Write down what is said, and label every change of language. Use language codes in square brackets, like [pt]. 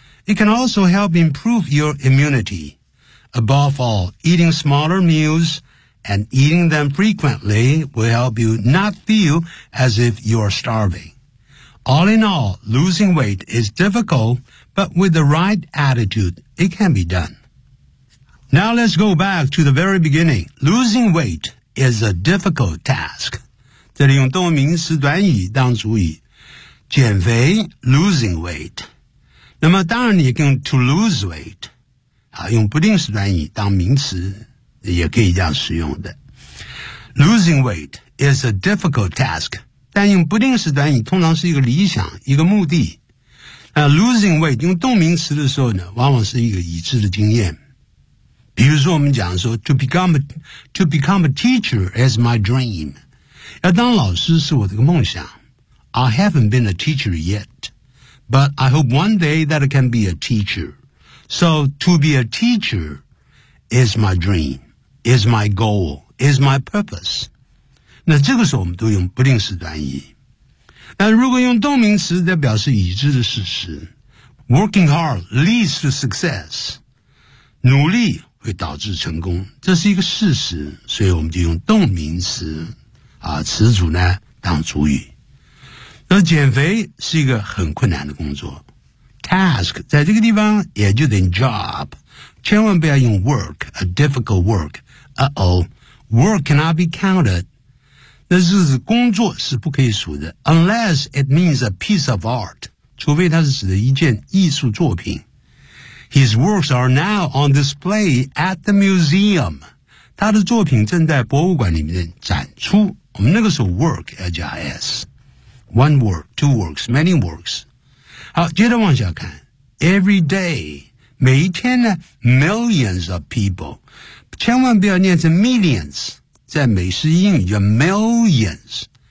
[en] It can also help improve your immunity. Above all, eating smaller meals and eating them frequently will help you not feel as if you are starving. All in all, losing weight is difficult,But with the right attitude, it can be done. Now let's go back to the very beginning. Losing weight is a difficult task. [zh] 这里用动名词短语当主语。减肥 [en] losing weight. [zh] 那么当然也可以用 [en] to lose weight. [zh] 用不定式短语当名词也可以这样使用的。 [en] Losing weight is a difficult task. [zh] 但用不定式短语通常是一个理想，一个目的。 Losing weight 用动名词的时候呢，往往是一个已知的经验。比如说我们讲说 [en] to become a teacher is my dream. [zh] 要当老师是我的一个梦想。 [en] I haven't been a teacher yet, but I hope one day that I can be a teacher. So to be a teacher is my dream, is my goal, is my purpose. [zh] 那这个时候我们都用不定式短语。但如果用动名词则表示已知的事实 [en] Working hard leads to success [zh] 努力会导致成功这是一个事实所以我们就用动名词词组呢当主语那减肥是一个很困难的工作 task 在这个地方也就等于 job 千万不要用 work [en] a difficult work work cannot be counted [zh] 那就是工作是不可以数的 [en] unless it means a piece of art [zh] 除非它是指的一件艺术作品 [en] His works are now on display at the museum. [zh] 他的作品正在博物馆里面展出。我们那个时候 work, H-I-S. [en] One work, two works, many works. [zh] 好，接着往下看。 [en] Every day, [zh] 每一天呢 [en] millions of people. [zh] 千万不要念成 millions, 在美式英语叫 millions.